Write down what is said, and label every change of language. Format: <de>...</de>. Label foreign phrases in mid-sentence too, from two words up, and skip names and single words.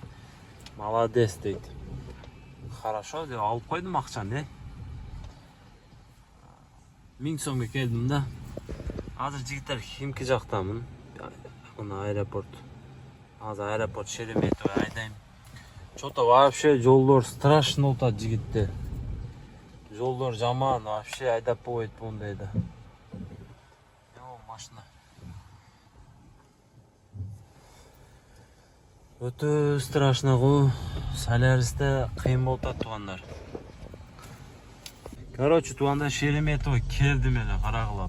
<ky>Молодец дейт. Хорошо деп алып койдум акчаны. 1000 сомго келдим да. Азыр жигиттер Химки жактамын. Мына аэропорт. Азыр аэропорт Шереметьево айдайм.</ky> <ru>Что-то вообще</ru> <ky>жолдор страшно отат жигиттер. Жолдор жаман, вообще айдап болбойт бундайда. Машина. Өтө страшно го. Соляристе кыйын болуп атат туугандар. Короче, туугандар Шереметьево келдим эле, карагыла.</ky>